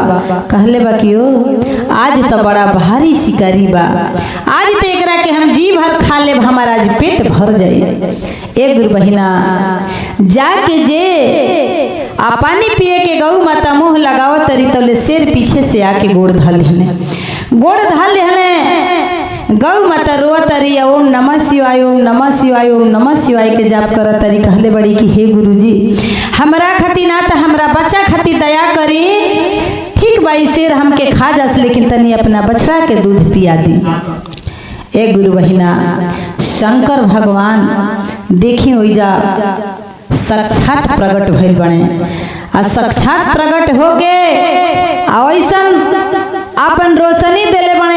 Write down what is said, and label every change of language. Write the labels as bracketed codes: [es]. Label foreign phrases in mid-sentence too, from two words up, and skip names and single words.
[bho] कहले बा कि ओ आज तो बड़ा भारी शिकारी बा, आज तो एकरा के हम जी भर खा लेब, हमारा आज पेट भर जाए। एक गुरु बहिना जाके जे आ पानी पिए के गौ माता मुंह लगावत तरी तले शेर पीछे से आके गोड़ धल लेने, गोड़ धल लेने। गौ माता रोआ तरी [sa] ओम नमः शिवाय, ओम नमः शिवाय, ओम नमः शिवाय [bho] के जाप करत तरी। कहले बड़ी कि हे गुरुजी हमरा खती ना त हमरा बच्चा खती दया करी, ठीक बा शेर हमके खा जास लेकिन तनी अपना बछड़ा के दूध पिया दी। एक गुरु बहिना शंकर भगवान देखी ओइजा साक्षात प्रकट भइल बने, आ साक्षात प्रकट हो गए ऐसन अपन रोशनी देले बने।